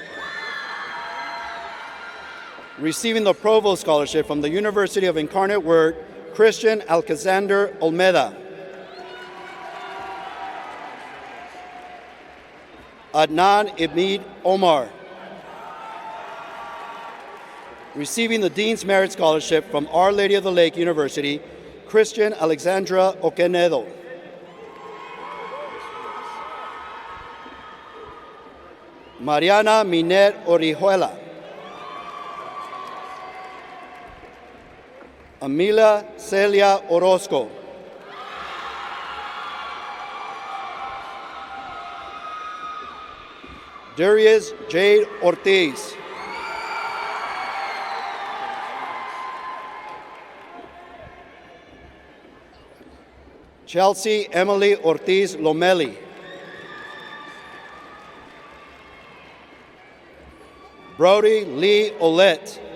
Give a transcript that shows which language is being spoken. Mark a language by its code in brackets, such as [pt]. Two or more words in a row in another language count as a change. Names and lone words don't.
[en] Receiving the Provost Scholarship from the University of Incarnate Word, Christian Alexander Olmeda. Adnan Ibn Omar. Receiving the Dean's Merit Scholarship from Our Lady of the Lake University, Christian Alexandra Oquenedo. Mariana Minet Orihuela. Amelia Celia Orozco. Darius Jade Ortiz. Chelsea Emily Ortiz Lomeli. Brody Lee Olet.